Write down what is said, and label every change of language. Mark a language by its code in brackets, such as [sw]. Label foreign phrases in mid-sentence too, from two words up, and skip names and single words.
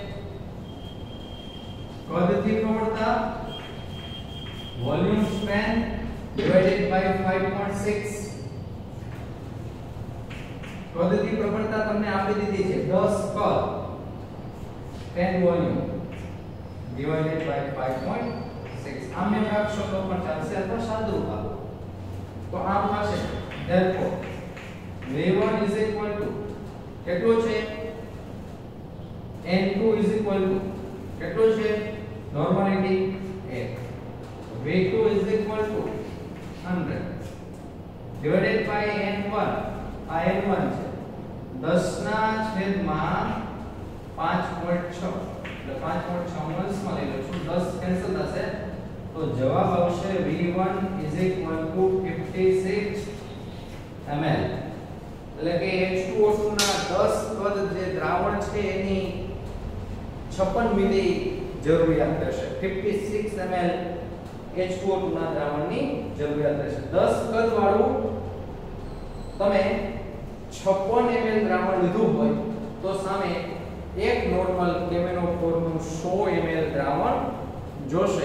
[gu] કદથી પ્રબળતા વોલ્યુમ સ્પેન [en] divided by [gu] 5.6. કદથી પ્રબળતા તમને આપી દીધી છે 10 કદ 10 વોલ્યુમ [en] divided by [gu] 5.6. આમ એમ રાખશો તો પણ ચાલશે અથવા સાદું આપો તો આમ થશે. [en] therefore V1 is equal to [gu] કેટલો છે? [en] N2 is equal to [gu] કેટલો છે? નોર્માલિટી 1. [en] V2 is equal to 100 divided by N1. [gu] આ N1 છે 10 ના છેદમાં 5.6 એટલે 5.6 અંશમાં લઈ લઉં છું, 10 કેન્સલ થશે તો જવાબ આવશે [en] V1 is equal to 56 ml. [gu] એટલે કે H2O2 ના 10 કદ જે દ્રાવણ છે એની 56 મિલી જરૂરિયાત રહેશે. 56 ml H2O2 ના દ્રાવણની જરૂરિયાત રહેશે. 10 કદ વાળું તમે 56 ml દ્રાવણ લીધું હોય તો સામે એક નોર્મલ K-MnO નું 100 ml દ્રાવણ જોશે.